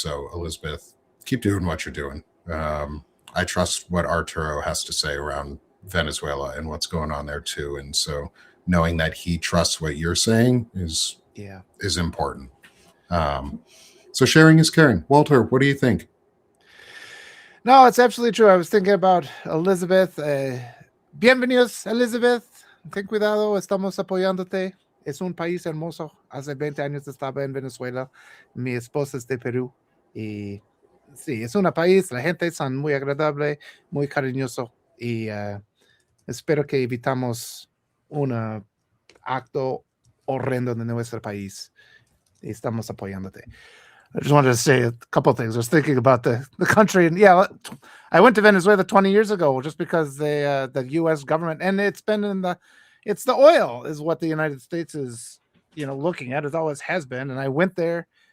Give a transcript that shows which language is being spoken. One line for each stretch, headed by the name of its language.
English: So Elizabeth, keep doing what you're doing. I trust what Arturo has to say around Venezuela and what's going on there too. And so knowing that he trusts what you're saying is important. So sharing is caring. Walter, what do you think? No, it's absolutely true. I was thinking about Elizabeth.
Spanish: Bienvenidos, Elizabeth. Ten cuidado, estamos apoyándote. Es un país hermoso. Hace 20 años estaba en Venezuela. Mi esposa es de Perú. Y sí, es un país. La gente son muy agradable, muy cariñoso. Y espero que evitamos un acto horrendo de nuestro país. Y estamos apoyándote.
English: I just wanted to say a couple of things. I was thinking about the country, and I went to Venezuela 20 years ago just because the U.S. government, and it's the oil is what the United States is looking at. It always has been, and I went there